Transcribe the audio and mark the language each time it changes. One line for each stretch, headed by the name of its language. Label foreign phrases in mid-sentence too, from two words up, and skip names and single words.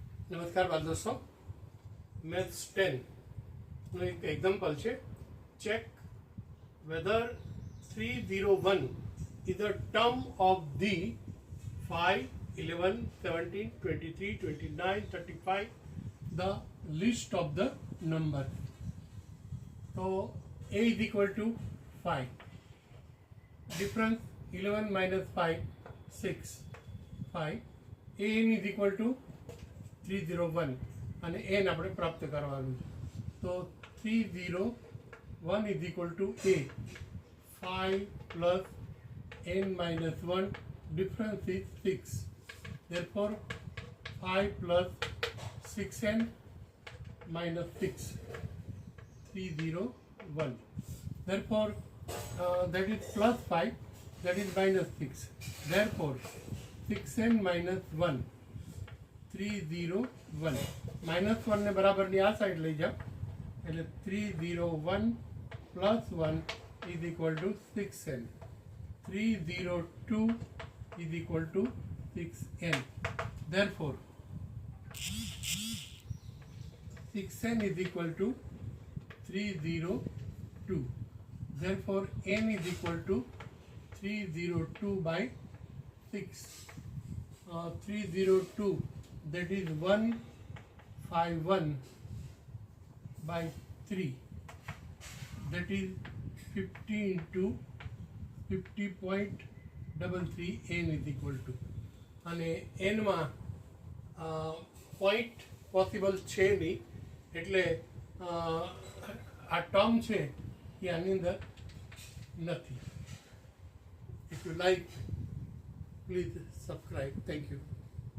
Gujarati: નમસ્કાર બાળ દોસ્તો, મેથ્સ 10 નું એક એક્ઝામ્પલ છે.
English: check whether 301 is a term of the 5, 11, 17, 23, 29, 35, the list of the number. So a is equal to 5. Difference 11 minus 5, 6, 5. an is equal to 301
Gujarati: અને n આપણે પ્રાપ્ત કરવાનું છે.
English: તો 301 is equal to a. 5 plus n minus 1, difference is 6. Therefore 5 plus 6n minus 6, 301. Therefore that is plus 5, that is minus 6. Therefore 6n minus 1, 301.
Gujarati: માઇનસ 1 ને બરાબરની આ સાઈડ લઈ જાઓ એટલે
English: 301 plus 1 is equal to 6n. 302 is equal to 6n. Therefore 6n is equal to 302. Therefore n is equal to 302 by 6. 302, that is 151 by 3, that is 50 into 50.33. n is equal to,
Gujarati: અને એનમાં
English: point possible
Gujarati: છે નહીં એટલે આ ટર્મ છે એ આની અંદર નથી.
English: If you like, please subscribe. Thank you.